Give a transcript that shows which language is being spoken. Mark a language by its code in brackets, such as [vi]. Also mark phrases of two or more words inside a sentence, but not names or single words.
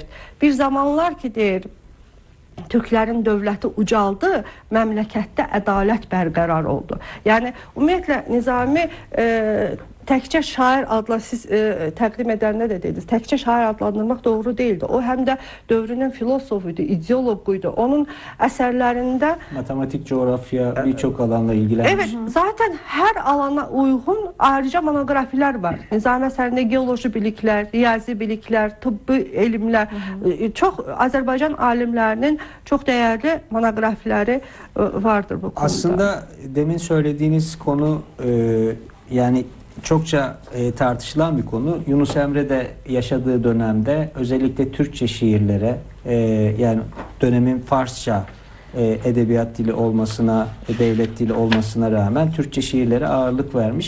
[az] Bir zamanlar ki deyir, Türklərin dövləti ucaldı, məmləkətdə ədalət bərqərar oldu. Yəni ümumiyyətlə Nizami təkcə şair adla siz təqdim edəndə də dediniz. Təkcə şair adlandırmaq [tr] doğru değildi. [az] O həm də dövrünün filosofuydu, ideologuydu. Onun əsərlərində [tr] matematik, coğrafya, birçok alanla ilgilenmiş. Evet, zaten her alana uygun ayrıca monografiler var. [az] Nizami əsərində geoloji biliklər, riyazi biliklər, tıbbi elmlər, çox Azərbaycan alimlərinin çox değerli monografiləri [tr] vardır bu konuda. Aslında demin söylediğiniz konu yani çokça tartışılan bir konu. Yunus Emre de yaşadığı dönemde özellikle Türkçe şiirlere yani dönemin Farsça edebiyat dili olmasına, devlet dili olmasına rağmen Türkçe şiirlere ağırlık vermiş.